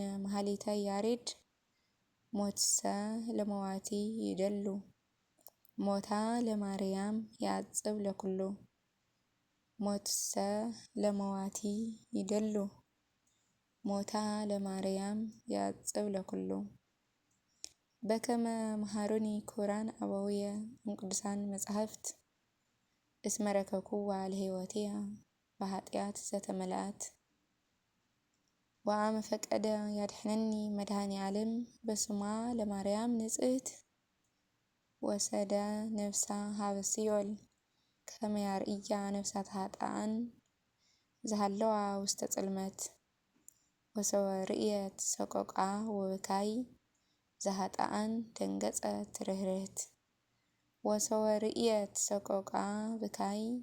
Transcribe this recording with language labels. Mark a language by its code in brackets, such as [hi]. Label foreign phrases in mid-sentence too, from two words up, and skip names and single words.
[gez] መኃሊተ ያሬድ ሞትሰ ለመዋቲ ይደሉ ሞታ ለማርያም ያጽብ ለኩሉ ሞትሰ ለመዋቲ ይደሉ ሞታ ለማርያም ያጽብ ለኩሉ በከመ መሃሩኒ ክቡራን አበውየ እምቅዱሳን መጻሕፍት እስመ ረከብኩዋ ለሕይወትየ በኃጢአት ዘተመልአት ወአመ ፈቀደ ያድኅነኒ መድኃኔ ዓለም በስማ ለማርያም ንጽሕት ወሰደ ነፍሳ ሀበ ሲኦል ከመ ያርኢያ ነፍሳት ኃጥኣን ዘሃለዋ ውስተ ጽልመት ወሰወ ርእየት ሰቆቃ ወብካይ ዘኃጥኣን ደንገጸት ርህርህት ወሰወ ርእየት ሰቆቃ ብካይ